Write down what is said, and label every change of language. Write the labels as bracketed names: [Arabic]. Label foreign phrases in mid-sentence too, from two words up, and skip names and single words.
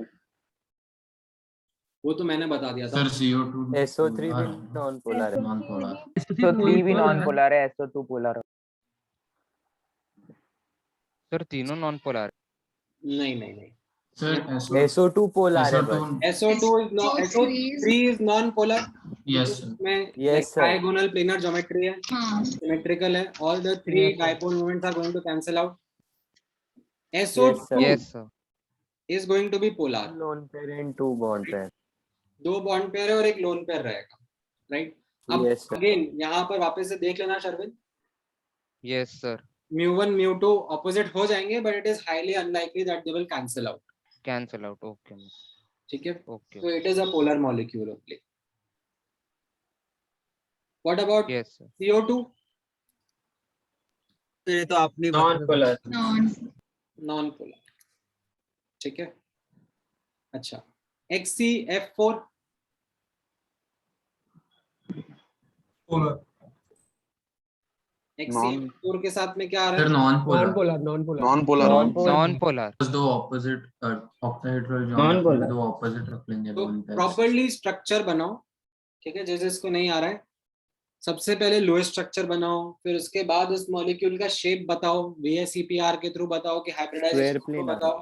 [Hindi] वो तो मैंने बता दिया था. सर CO2 SO3 भी [English] non polar [Hindi] है. [English] non polar. [Hindi] SO3 भी [English] non polar [Hindi] है, SO2 पोलर है. सर तीनों [English] non polar. [Hindi] नहीं सर SO2 पोलर है. [English] SO2 is not, SO3 is non polar. Yes, [Hindi] में [English] yes, diagonal planar geometry [Hindi] है, symmetrical है. [English] All the three dipole moments are going to cancel out. SO2 yes, sir. is going to be polar. lone pair and two bond pair. [Hindi] दो [English] bond pair [Hindi] है और एक [English] lone pair [Hindi] रहेगा, राइट? अब अगेन यहाँ पर वापस से देख लेना शर्विन. [English] Yes, sir. [Hindi] mu1 mu2 opposite हो जाएंगे, [English] but it is highly unlikely that they will cancel out. Cancel out. Okay. [Hindi] ठीक है. [English] Okay. So it is a polar molecule only. What about yes, sir. CO2? [Hindi] ये तो आपने [English] non-polar. Non-polar. [Hindi] ठीक है. अच्छा, XCF4 [English] polar. [Hindi] XCF4 के साथ में क्या आ रहा है? [English] सर non-polar. Non-polar. [Hindi] दो [English] opposite octahedral geometry [Hindi] दो opposite रख लेंगे. तो [English] properly structure [Hindi] बनाओ, ठीक है, जैसे इसको नहीं आ रहा है. सबसे पहले [English] lowest structure [Hindi] बनाओ, फिर उसके बाद उस मॉलिक्यूल का शेप बताओ, VSEPR के थ्रू बताओ कि हाइब्रिडाइजेशन बताओ.